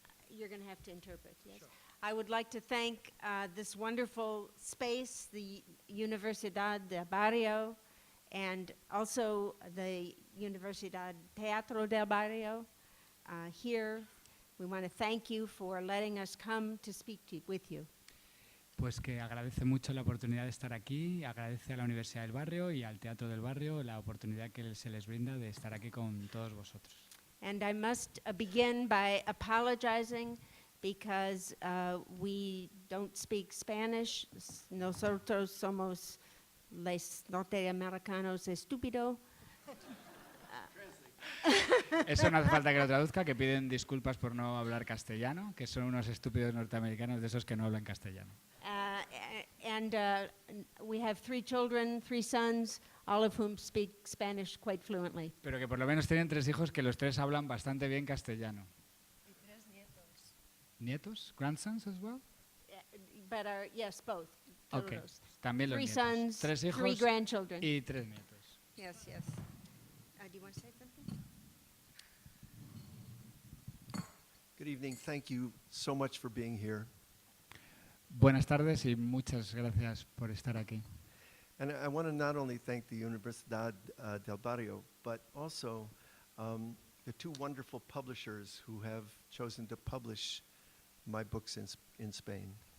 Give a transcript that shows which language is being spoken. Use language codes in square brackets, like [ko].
[en] You're going to have to interpret, yes? Sure. I would like to thank this wonderful space, the Universidad del Barrio, and also the Universidad Teatro del Barrio here. We want to thank you for letting us come to speak with you. [es] Pues que agradece mucho la oportunidad de estar aquí, agradece a la Universidad del Barrio y al Teatro del Barrio la oportunidad que se les brinda de estar aquí con todos vosotros. [en] And I must begin by apologizing because we don't speak Spanish. [es] Nosotros somos los norteamericanos estúpidos. Eso no hace falta que lo traduzca, que piden disculpas por no hablar castellano, que son unos estúpidos norteamericanos de esos que no hablan castellano. [en] And we have 3 children, 3 sons, all of whom speak Spanish quite fluently. [es] Pero que por lo menos tienen 3 hijos que los 3 hablan bastante bien castellano. Y 3 nietos. [en] ¿Nietos? ¿Grandsons as well? But yes, both. Okay. [es] Todos. También los 3 nietos. [en] sons, [es] 3 hijos [en] 3 grandchildren. [es] y 3 nietos. [en] Yes, yes. Do you want to say something? Good evening. Thank you so much for being here. [es] Buenas tardes y muchas gracias por estar aquí. [en] And I want to not only thank the Universidad del Barrio, but also the 2 wonderful publishers who have chosen to publish my books in Spain.